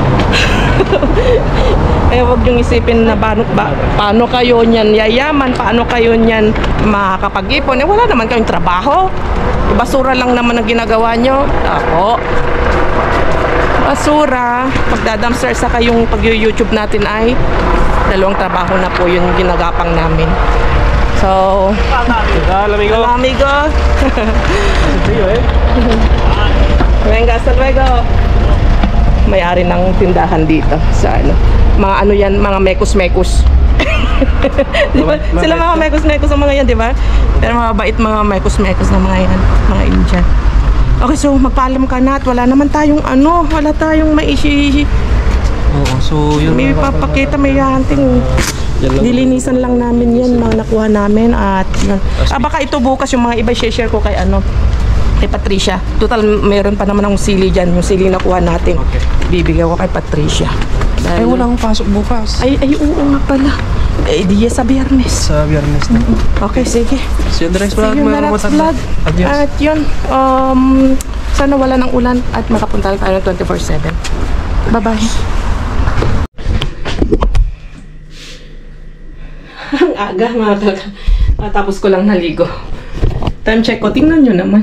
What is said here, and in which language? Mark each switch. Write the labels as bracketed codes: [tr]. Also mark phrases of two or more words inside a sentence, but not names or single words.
[tl] Kaya huwag yung isipin na paano kayo niyan yayaman, paano kayo niyan makakapag-ipon. Wala naman kayong trabaho. Basura lang naman ang ginagawa nyo. Ako. Basura. Pagdadamster sa kayong pag-YouTube natin ay dalawang trabaho na po yung ginagapang namin. So, [es] Hola amigo. hola amigo. [tl] Sa'yo eh. [es] Venga, hasta luego. [tl] May-ari ng tindahan dito sa ano. Mga ano yan, mga mekos-mekos. Diba? Sila mga mekos-mekos ang mga yan, di ba? Pero mabait mga mekos-mekos na mga yan, mga Indian. Okay, so magpaalam ka na at wala naman tayong ano, wala tayong maisi. Oo, so yun. May papakita, may hunting. Yan lang. Nilinisan lang namin yan, mga nakuha namin at yun. Baka ito bukas yung mga iba share ko kay ano, kay Patricia. Total, mayroon pa naman akong sili dyan. Yung sili nakuha natin. Okay. Bibigyan ko kay Patricia. Ay, wala akong pasok bukas. Ay, oo nga pala. Eh, di sa biyernes. Sa biyernes na. Okay, sige. [en] See you in the next See vlog, you in the [tl] mga [en] next [tl] kamatanda. [en] vlog. [es] Adios. [tl] At yun, sana wala ng ulan at makapunta tayo ng 24/7. Bye-bye. Ang aga, mga talaga. Tapos ko lang naligo. Time check ko, tingnan nyo naman.